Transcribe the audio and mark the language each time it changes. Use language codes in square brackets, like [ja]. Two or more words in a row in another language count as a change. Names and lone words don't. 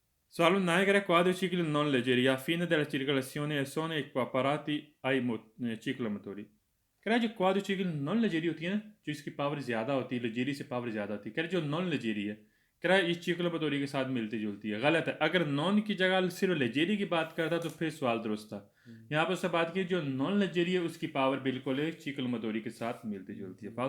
[it] Nel quadriciclo non leggeria, a fine della circolazione sono equiparati ai ciclomotori. [ur] کہہ رہا ہے جو کواڈریچیکل [it] non leggeri [ur] ہوتی ہے نا، جو اس کی پاور زیادہ ہوتی ہے، لیجیری سے پاور زیادہ ہوتی ہے، کہہ رہا ہے جو [it] non leggeri [ur] ہے، کہہ رہا ہے اس چکلوموتوری کے ساتھ ملتی جلتی ہے. غلط ہے، اگر نان کی جگہ صرف لیجیری کی بات کرتا تو پھر سوال درست تھا. یہاں پر اس سے بات کی جو [it] non leggeri [ur] ہے اس کی پاور بالکل چکلوموتوری کے ساتھ ملتی جلتی ہے.